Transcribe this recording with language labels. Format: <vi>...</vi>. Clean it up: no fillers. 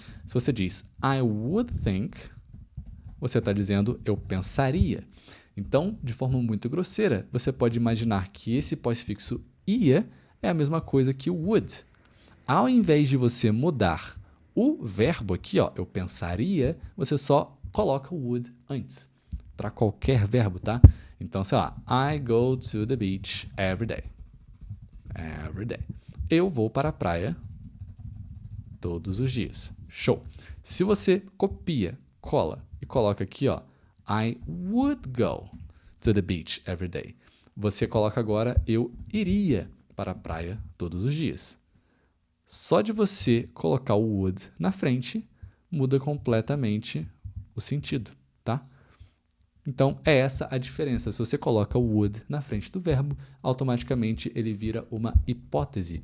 <pt>Se você diz</pt> <en>I would think,</en> <pt>você está dizendo eu pensaria. Então, de forma muito grosseira, você pode imaginar que esse pós-fixo ia é a mesma coisa que o would. Ao invés de você mudar o verbo aqui, ó, eu pensaria, você só coloca o would antes. Para qualquer verbo, tá?</pt> <en>Então,</en> <pt>sei lá,</pt> <en>I go to the beach every day. Every day.</en> <pt>Eu vou para a praia todos os dias. Show! Se você copia, cola e coloca aqui, ó,</pt> <en>I would go to the beach every day.</en> <pt>Você coloca agora, eu iria para a praia todos os dias. Só de você colocar o would na frente, muda completamente o sentido, tá? Então, é essa a diferença. Se você coloca o would na frente do verbo, automaticamente ele vira uma hipótese.</pt>